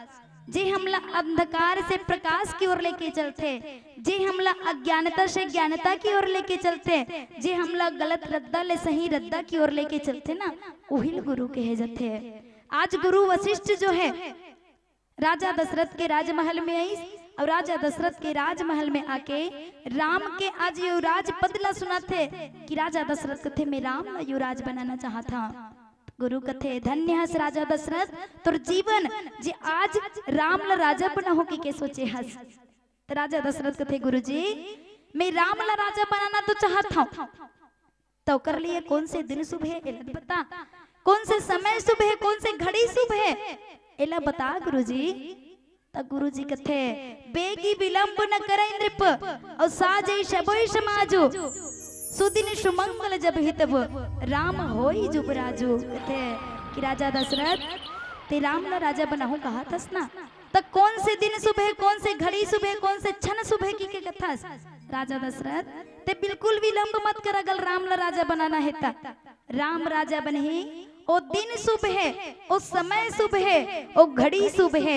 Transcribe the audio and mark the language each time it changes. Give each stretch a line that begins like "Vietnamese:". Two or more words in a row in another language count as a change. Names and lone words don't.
Chhattisgarhi: जे हमला अंधकार से प्रकाश की ओर लेके चलते, जे हमला अज्ञानता से ज्ञानता की ओर लेके चलते, जे हमला गलत रद्दा ले सही रद्दा की ओर लेके चलते ना वही गुरु कहे जाते हैं। आज गुरु वशिष्ठ जो है राजा दशरथ के राजमहल में आई और राजा दशरथ के राजमहल में आके राम के आज युवराज पद ला सुना थे कि राजा दशरथ कथे मैं राम ला युवराज बनाना चाहता। गुरु कथे धन्य हस राजा दशरथ तोर जीवन जे आज राम ला राजा बना हो के सोचे हस। तो राजा दशरथ कथे गुरु जी मैं राम ला राजा बनाना तो चाहता हूँ, तो कर लिए कौन से दिन शुभ है एला बता, कौन से समय शुभ है, कौन से घड़ी शुभ है एला बता गुरुजी।
Awadhi: तो गुरुजी कथे बेगी विलंब न करे नृप और साजे शबोई समाजो सुदिन सुमंगल जब हितब राम होई जुबराजो।
Chhattisgarhi: कथे कि राजा दशरथ ते राम ला राजा बनाहू कहा थस ना, तो कौन से दिन शुभ है, कौन से घड़ी शुभ है, कौन से क्षण शुभ है की कथास। राजा दशरथ ते बिल्कुल विलंब मत कर, अगर राम ला राजा बनाना है ता राम राजा बने ओ दिन शुभ है, ओ समय शुभ है, ओ घड़ी शुभ है।